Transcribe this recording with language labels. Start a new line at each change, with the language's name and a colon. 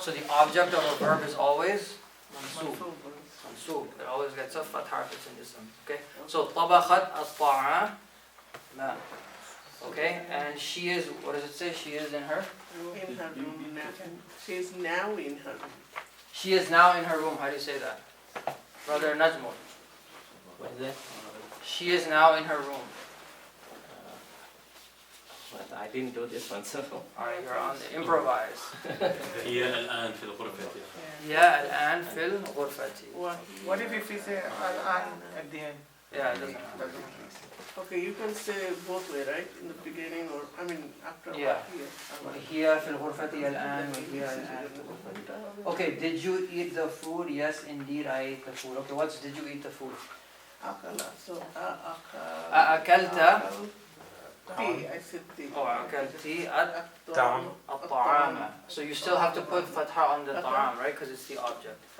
English: So the object of a verb is always mansub. Mansub. It always gets a fatha if it's in ism. Okay?
Arabic: So طبخت الطعام.
English: Okay? And she is, what does it say? She is in her? In her room now. She is now in her room. She is now in her room. How do you say that? Brother Najmul. What is that? She is now in her room. But I didn't do this one, so. Alright, you're on the improvise.
Arabic: هي الآن في الغرفة. Yeah, الآن في الغرفة.
English: What if we say al-an at the end? Yeah, it doesn't matter. Okay, you can say both way, right? In the beginning or, I mean, after. Yeah. Here.
Arabic: هي في الغرفة الآن وهي الآن في الغرفة.
English: Okay, did you eat the food? Yes, indeed I ate the food. Okay, what's did you eat the food? Akala. So,
Arabic: أكلت
English: Tea, I said tea.
Arabic: Oh, أكلتي الطعام. الطعام.
English: So you still have to put fatha on the ta'am, right? Because it's the object.